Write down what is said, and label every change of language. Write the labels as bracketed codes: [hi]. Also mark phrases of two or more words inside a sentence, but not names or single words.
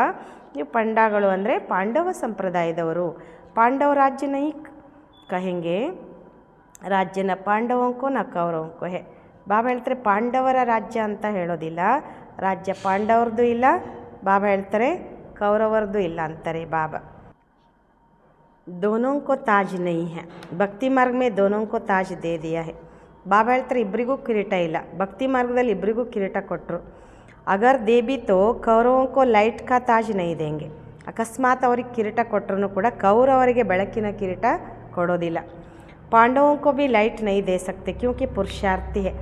[kn] ನೀವು ಪಂಡಾಗಳು ಅಂದರೆ ಪಾಂಡವ ಸಂಪ್ರದಾಯದವರು. [hi] पांडव राज्य नहीं कहेंगे, राज्य न पांडवों को न कौरवों को है. [kn] ಬಾಬಾ ಹೇಳ್ತಾರೆ ಪಾಂಡವರ ರಾಜ್ಯ ಅಂತ ಹೇಳೋದಿಲ್ಲ, ರಾಜ್ಯ ಪಾಂಡವ್ರದ್ದು ಇಲ್ಲ. ಬಾಬಾ ಹೇಳ್ತಾರೆ ಕೌರವರದ್ದು ಇಲ್ಲ ಅಂತಾರೆ ಬಾಬಾ. [hi] दोनों को ताज नहीं है, भक्ति मार्ग में दोनों को ताज दे दिया है. [kn] ಬಾಬಾ ಹೇಳ್ತಾರೆ ಇಬ್ಬರಿಗೂ ಕಿರೀಟ ಇಲ್ಲ, ಭಕ್ತಿ ಮಾರ್ಗದಲ್ಲಿ ಇಬ್ಬರಿಗೂ ಕಿರೀಟ ಕೊಟ್ಟರು. [hi] अगर दें भी तो कौरवों को लाइट का ताज नहीं देंगे. [kn] ಅಕಸ್ಮಾತ್ ಅವ್ರಿಗೆ ಕಿರೀಟ ಕೊಟ್ಟರು ಕೂಡ ಕೌರವರಿಗೆ ಬೆಳಕಿನ ಕಿರೀಟ ಕೊಡೋದಿಲ್ಲ. [hi] पांडवों को भी लाइट नहीं दे सकते क्योंकि पुरुषार्थी है.